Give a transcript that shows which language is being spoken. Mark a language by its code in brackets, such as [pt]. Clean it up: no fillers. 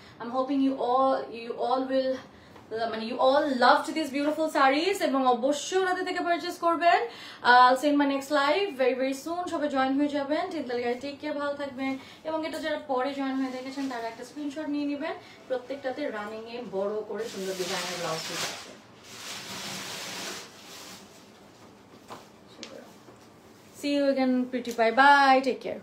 [en] I'm hoping you all will you all loved these beautiful sarees [bn] এবং অবশ্যই ওনাদের থেকে পারচেজ করবেন। [en] I'll see you in my next live very very soon. [bn] সবাই join হয়ে যাবেন। [en] take care, [bn] ভালো থাকবেন। এবং এটা যারা পরে জয়েন হয়ে দেখেছেন তারা একটা স্ক্রিনশট নিয়ে নেবেন। প্রত্যেকটাতে রানিং এ বড় করে সুন্দর ডিজাইনের ব্লাউজ পিস আছে। [en] See you again, pretty pie. Bye. Take care.